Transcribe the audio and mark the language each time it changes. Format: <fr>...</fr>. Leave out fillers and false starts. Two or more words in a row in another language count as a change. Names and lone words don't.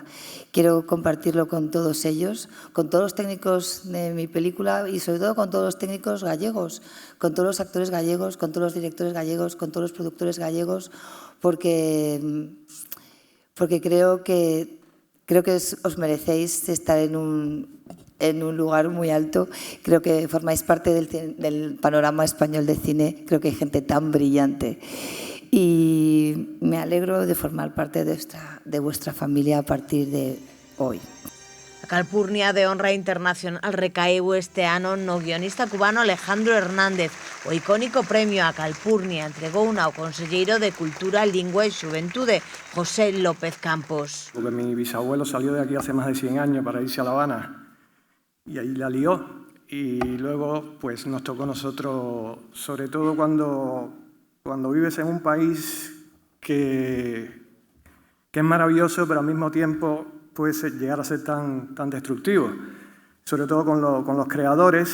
<es>Quiero compartirlo con todos ellos, con todos los técnicos de mi película y sobre todo con todos los técnicos gallegos, con todos los actores gallegos, con todos los directores gallegos, con todos los productores gallegos, porque creo que os merecéis estar en un lugar muy alto. Creo que formáis parte del panorama español de cine. Creo que hay gente tan brillante. Y me alegro de formar parte de vuestra familia a partir de hoy.</es> <gl>A Calpurnia de Honra Internacional recaeu este ano no guionista cubano Alejandro Hernández. O icónico premio a Calpurnia entregou ao conselleiro de Cultura, Lingua e Xuventude, José López Campos.</gl> <es>Porque mi bisabuelo salió de aquí hace más de 100 años para irse a La Habana. Y ahí la lió, y luego pues nos tocó a nosotros, sobre todo cuando vives en un país que es maravilloso, pero al mismo tiempo puede llegar a ser tan destructivo, sobre todo con los creadores.</es>